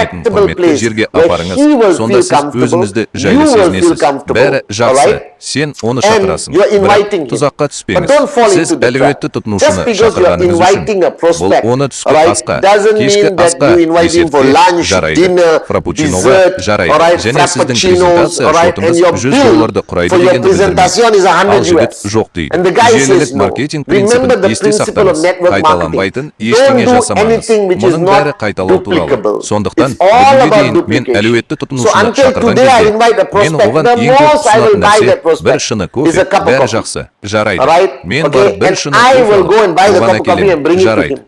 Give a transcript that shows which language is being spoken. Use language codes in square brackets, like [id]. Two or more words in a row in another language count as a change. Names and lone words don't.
[en] comfortable [kk] құрметті [en] place [kk] жерге [en] where [kk] апарыңыз. [en] he will [kk] Сонда [en] feel [kk] сіз [en] comfortable, [kk] өзіңізді [en] you [kk] жайлы [en] will feel [kk] сезінесіз. [en] comfortable. [kk] Бәрі жақсы. [en] Alright? [kk] Сен оны [en] And [kk] шақырасың. [en] you are inviting [kk] Бірақ [en] him. [kk] тұзаққа [en] But [kk] түспеңіз. [en] don't fall [kk] Сіз [en] into the [kk] әлеуетті [en] trap. Just [kk] тұтынушыны [en] because you are [kk] шақырғаныңыз [en] inviting a [kk] үшін, бұл [en] prospect, [kk] оны түскі [en] alright, [kk] асқа, [en] doesn't [kk] кешкі [en] mean that [kk] асқа, [en] you invite him for [kk] десертке [en] lunch, [kk] жарайды. [en] dinner, [kk] Фрапучиноға [en] dessert, [kk] жарайды. [en] alright, [kk] Және сіздің [en] frappuccinos, [kk] презентация [en] alright, and [kk] шотыңыз [en] your $100 bill [kk] құрайды [en] for your [kk] дегенді білдірмейді. [en] presentation is [kk] Ал 100 жігіт [en] US. [kk] жоқ дейді. [en] And the guy [kk] Желілік [en] says no. [kk] маркетинг [en] We [kk] принципін есте сақтаңыз. Қайталанбайтын ештеңе жасамаңыз. Мұның бәрі қайталау туралы. Сондықтан бүгінге дейін мен әлеуетті тұтынушыны шақырған кезде мен оған ең көп ұсынатын нәрсе бір шыны кофе, бәрі жақсы, жарайды. Мен барып бір шыны кофе оған әкелем, жарайды.